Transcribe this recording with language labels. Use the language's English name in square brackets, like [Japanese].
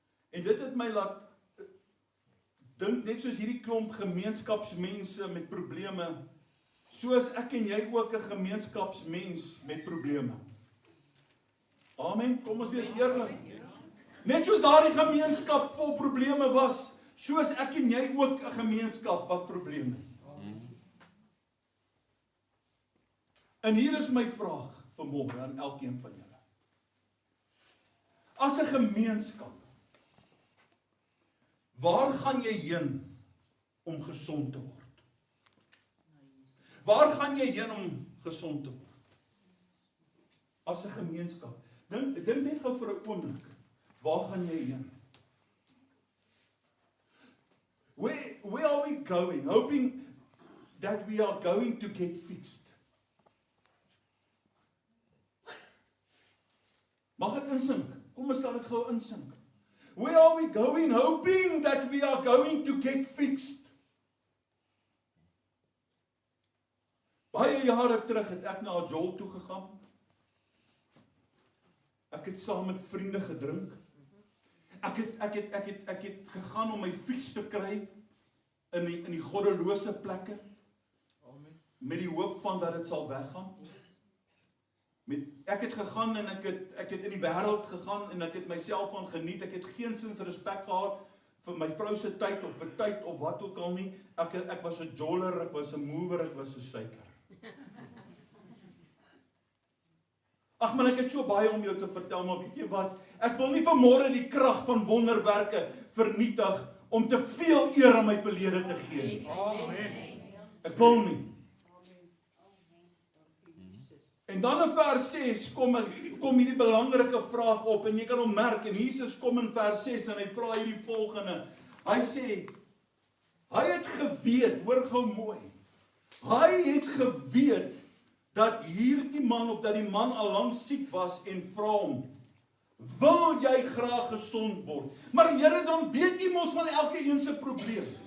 [Afrikaans] En dit het my laat dink, net soos hierdie klomp gemeenskapsmense met probleme, soos ek en jy ook 'n gemeenskapsmens met probleme. Amen, kom ons wees eerlik. Net soos daardie gemeenskap vol probleme was, soos ek en jy ook 'n gemeenskap wat probleme het. En hier is my vraag vanmôre aan elkeen van julle. As 'n gemeenskap, waar gaan jy heen om gesond te word? Waar gaan jy heen om gesond te word? As 'n gemeenskap. Dink net gou vir 'n oomblik. Waar gaan jy heen? [English] Where are we going? Hoping that we are going to get fixed. [Afrikaans] Mag dit insink? Kom ons laat dit gou insink. [English] Where are we going? Hoping that we are going to get fixed. [Afrikaans] Baie jare terug het ek na 'n jol toe gegaan. Ek het saam met vriende gedrink. Ek het gegaan om my fiets te kry in die goddelose plekke. Amen. Met die hoop van dat dit sal weggaan. Ek het gegaan en ek het in die wêreld gegaan en ek het myself van geniet. Ek het geensins respek gehad vir my vrou se tyd of vir tyd of wat ook al nie. Ek was 'n joller, ek was 'n mover, ek was 'n shaker. Ag man, ek het so baie om jou te vertel, maar weet jy wat? Ek wil nie vanmôre die krag van wonderwerke vernietig om te veel eer aan my verlede te gee. Ek wil nie. En dan in vers 6 kom hierdie belangrike vraag op, en jy kan hom merk, en Jesus kom in vers 6 en hy vra hierdie volgende. Hy sê, hy het geweet, hoor gou mooi, hy het geweet dat hierdie man, of dat die man allang siek was, en vra hom, wil jy graag gesond word? Maar Here, dan weet jy mos van elke een se probleem.